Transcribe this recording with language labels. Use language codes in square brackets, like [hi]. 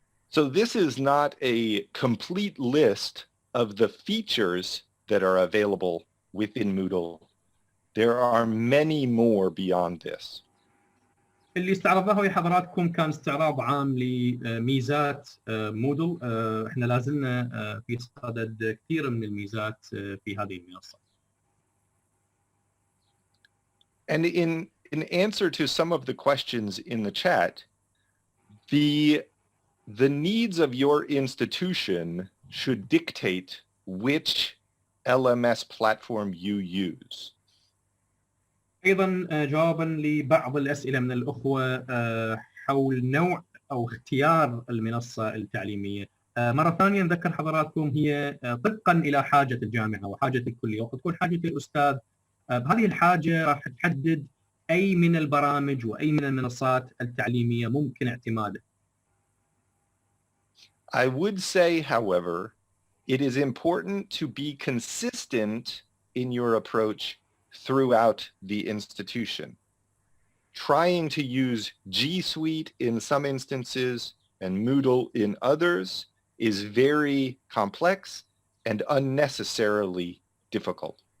[en] So this is not a complete list of the features that are available within Moodle. There are many more beyond this. [ar] اللي استعرضناه لحضراتكم كان استعراض عام لميزات مودل. احنا لازلنا في صدد كثير من الميزات في هذه المنصه. [en] And in answer to some of the questions in the chat, the needs of your institution should dictate which LMS platform you use. [ar] ايضا جوابا لبعض الاسئله من الاخوه حول نوع او اختيار المنصه التعليميه. مره ثانيه نذكر حضراتكم هي طبقا الى حاجه الجامعه وحاجه الكليه، وقد تكون حاجه الاستاذ بهذه الحاجه راح تحدد اي من البرامج واي من المنصات التعليميه ممكن اعتماده. [en] I would say, however, it is important to be consistent in your approach throughout the institution. Trying to use G Suite in some instances and Moodle in others is very complex and unnecessarily difficult.